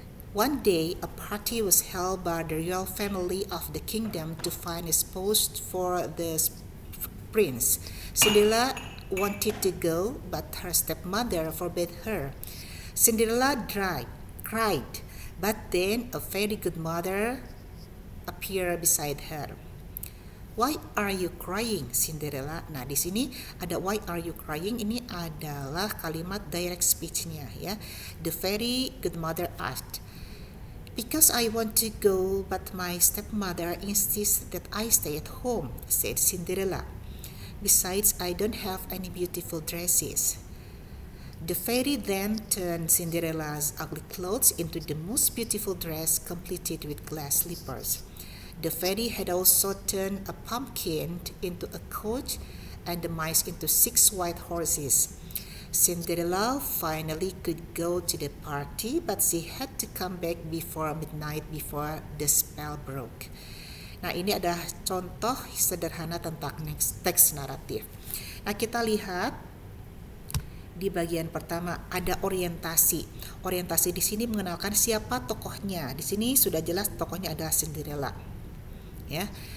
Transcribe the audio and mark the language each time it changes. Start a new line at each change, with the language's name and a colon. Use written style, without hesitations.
English: One day, a party was held by the royal family of the kingdom to find a spouse for the prince. Cinderella wanted to go, but her stepmother forbade her. Cinderella cried, but then a very good mother appeared beside her. Why are you crying, Cinderella?
Indonesian: Nah, di sini ada
English: why are you crying,
Indonesian: ini adalah kalimat direct speech-nya ya.
English: The very good mother asked, because I want to go, but my stepmother insists that I stay at home, said Cinderella. Besides, I don't have any beautiful dresses. The fairy then turned Cinderella's ugly clothes into the most beautiful dress, completed with glass slippers. The fairy had also turned a pumpkin into a coach and the mice into 6 white horses. Cinderella finally could go to the party, but she had to come back before midnight before the spell broke.
Indonesian: Nah, ini adalah contoh sederhana tentang teks naratif. Nah, kita lihat di bagian pertama ada orientasi. Orientasi di sini mengenalkan siapa tokohnya. Di sini sudah jelas tokohnya adalah Cinderella. Ya.